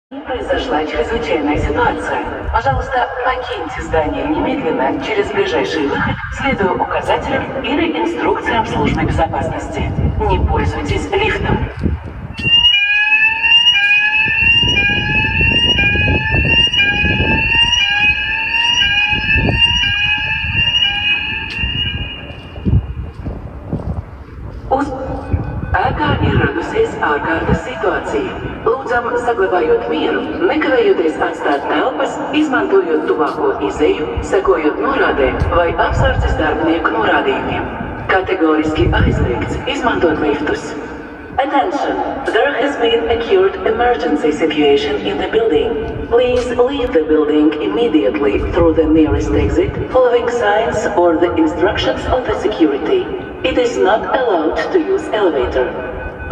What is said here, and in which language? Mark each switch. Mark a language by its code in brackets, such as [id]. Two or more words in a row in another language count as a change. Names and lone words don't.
[ru] Произошла чрезвычайная ситуация. Пожалуйста, покиньте здание немедленно через ближайший выход, следуя указателям или инструкциям службы безопасности. Не пользуйтесь лифтом. [lv] Ēkā ir radusies ārkārtas situācija. Lūdzam, saglabājot mieru, nekavējoties atstāt telpas, izmantojot tuvāko izeju, sekojot norādēm vai apsardzes darbinieku norādījumiem. Kategoriski aizliegts izmantot liftus. [en] Attention! There has been a acute emergency situation in the building. Please leave the building immediately through the nearest exit, following signs or the instructions of the security. It is not allowed to use elevator.